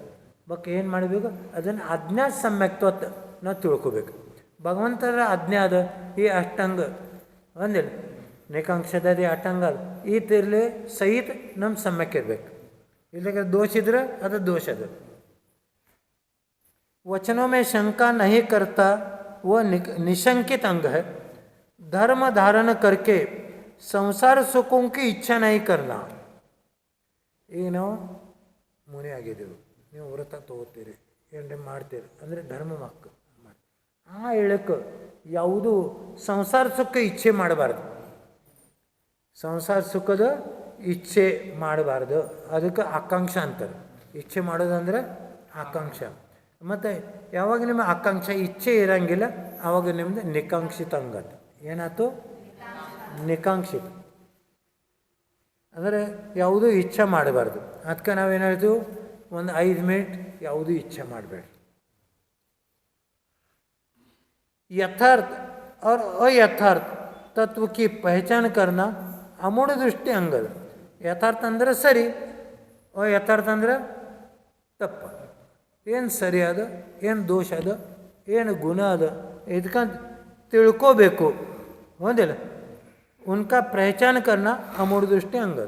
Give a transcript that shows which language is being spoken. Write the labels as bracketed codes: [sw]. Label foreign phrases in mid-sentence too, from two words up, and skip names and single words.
[kn] ಬಟ್ ಏನು ಮಾಡಬೇಕು, ಅದನ್ನು ಆಜ್ಞಾ ಸಮ್ಯಕ್ತ್ವ ನಾವು ತಿಳ್ಕೊಬೇಕು. ಭಗವಂತರ ಆಜ್ಞೆ ಅದ, ಈ ಅಷ್ಟಂಗ ಒಂದಿಲ್ಲ ನಿಕಾಂಕ್ಷದ ಅಷ್ಟಂಗ ಅದು ಈ ತಿರ್ಲಿ ಸಹಿತ ನಮ್ಮ ಸಮ್ಯಕ್ ಇರಬೇಕು. ಇಲ್ಲಕ್ಕೆ ದೋಷ ಇದ್ರೆ ಅದು ದೋಷ ಅದು. [hi] वचनों में शंका नहीं करता वह निशंकित अंग है. धर्म धारण करके संसार सुखों की इच्छा नहीं करना. [kn] ಈಗ ನಾವು ಮುನಿ ಆಗಿದ್ದೆವು, ನೀವು ವ್ರತ ತಗೋತೀರಿ, ಏನ್ರಿ ಮಾಡ್ತೀರಿ ಅಂದರೆ ಧರ್ಮ ಮಕ್ಕಳು ಮಾಡಿ ಆ ಹೇಳಕ್ಕೆ ಯಾವುದು ಸಂಸಾರ ಸುಖ ಇಚ್ಛೆ ಮಾಡಬಾರ್ದು. ಸಂಸಾರ ಸುಖದ ಇಚ್ಛೆ ಮಾಡಬಾರ್ದು. ಅದಕ್ಕೆ ಆಕಾಂಕ್ಷ ಅಂತಾರೆ. ಇಚ್ಛೆ ಮಾಡೋದಂದ್ರೆ ಆಕಾಂಕ್ಷ. ಮತ್ತು ಯಾವಾಗ ನಿಮ್ಮ ಆಕಾಂಕ್ಷೆ ಇಚ್ಛೆ ಇರೋಂಗಿಲ್ಲ ಆವಾಗ ನಿಮ್ಮದು ನಿಕಾಂಕ್ಷಿತ ಅಂಗದ. ಏನಾಯ್ತು, ನಿಕಾಂಕ್ಷಿತ ಅಂದರೆ ಯಾವುದೂ ಇಚ್ಛೆ ಮಾಡಬಾರ್ದು. ಅದಕ್ಕೆ ನಾವೇನು ಹೇಳ್ತೀವಿ, ಒಂದು 5 ಮಿನಿಟ್ ಯಾವುದೂ ಇಚ್ಛೆ ಮಾಡಬೇಡಿ. [hi] यथार्थ और अयथार्थ तत्व की पहचान करना अमूढ़ दृष्टि अंगद. [kn] ಯಥಾರ್ಥ ಅಂದರೆ ಸರಿ, ಅಯಥಾರ್ಥ ಅಂದ್ರೆ ತಪ್ಪು. ಏನು ಸರಿ ಅದ, ಏನು ದೋಷ ಅದ, ಏನು ಗುಣ ಅದ ಇದಕ್ಕಂತ ತಿಳ್ಕೋಬೇಕು. [hi] ಹೌದಿಲ್ಲ, उनका पहचान करना अमूढ़ दृष्टि अंगद.